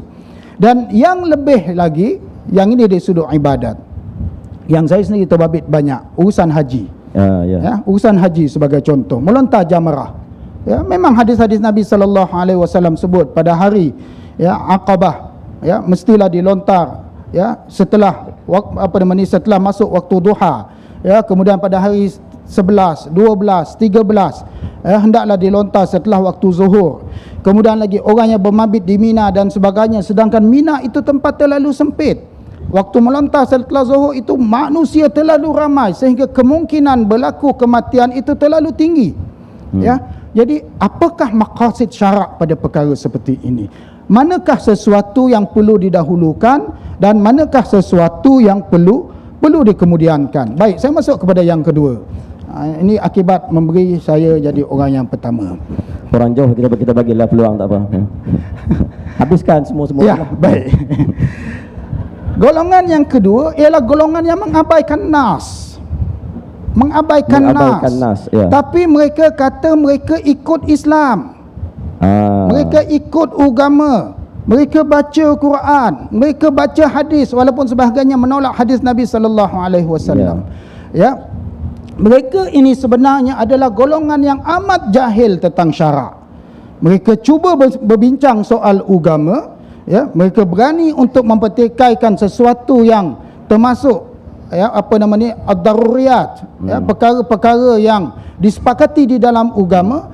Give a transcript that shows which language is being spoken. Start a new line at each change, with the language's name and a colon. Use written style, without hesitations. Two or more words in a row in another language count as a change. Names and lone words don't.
Malay: Dan yang lebih lagi, yang ini dari sudut ibadat, yang saya sendiri terbabit banyak, urusan haji. Ya, urusan haji sebagai contoh, melontar jamrah. Ya, memang hadis-hadis Nabi SAW sebut pada hari, ya, Aqabah, ya, mestilah dilontar, ya, setelah setelah masuk waktu duha. Ya, kemudian pada hari 11, 12, 13, hendaklah dilontar setelah waktu zuhur. Kemudian lagi orang yang bermabit di Mina dan sebagainya, sedangkan Mina itu tempat terlalu sempit. Waktu melontar setelah zuhur itu manusia terlalu ramai sehingga kemungkinan berlaku kematian itu terlalu tinggi. Ya, jadi apakah maqasid syarak pada perkara seperti ini? Manakah sesuatu yang perlu didahulukan dan manakah sesuatu yang perlu dikemudiankan? Baik, saya masuk kepada yang kedua. Ini akibat memberi saya jadi orang yang pertama. Orang jauh kita bagilah peluang, tak apa. Habiskan semua. Ya, baik. Golongan yang kedua ialah golongan yang mengabaikan nas. Mengabaikan nas. Ya. Tapi mereka kata mereka ikut Islam. Mereka ikut agama. Mereka baca Quran, mereka baca hadis, walaupun sebahagiannya menolak hadis Nabi
Arabic: sallallahu alaihi wasallam.
Malay: Ya. Mereka ini sebenarnya adalah golongan yang amat jahil tentang syarak. Mereka cuba berbincang soal agama, ya, mereka berani untuk mempertikaikan sesuatu yang termasuk, ya, ad-daruriyat, ya, perkara-perkara yang disepakati di dalam agama.